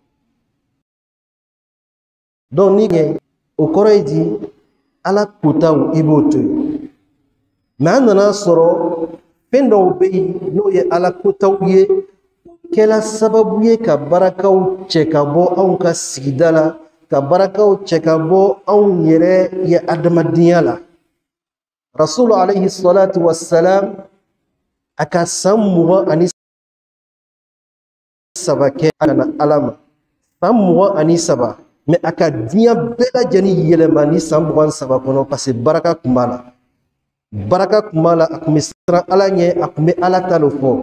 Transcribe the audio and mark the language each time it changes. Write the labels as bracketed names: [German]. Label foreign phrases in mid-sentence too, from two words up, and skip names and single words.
[Bambara] Donc ni kɛ o kɔrɔ ye di ala kotaw i b'o to yen. Mais an nana sɔrɔ fɛn dɔw bɛ yen n'o ye ala kotaw ye kɛla sababu ye ka barakaw cɛ ka bɔ anw ka sigida la, ka barakaw cɛ ka bɔ anw yɛrɛ ye adamadenya la. Rasul [Arabic] عليه الصلاة والسلام [Bambara] a ka san 23 kɛ a kana ala ma. San 23 mais a ka diɲɛ bɛɛ lajɛlen yɛlɛma ni san 23 kɔnɔ parce que baraka tun b'a la. Baraka tun b'a la, a tun bɛ siran ala ɲɛ, a tun bɛ ala ta le fɔ.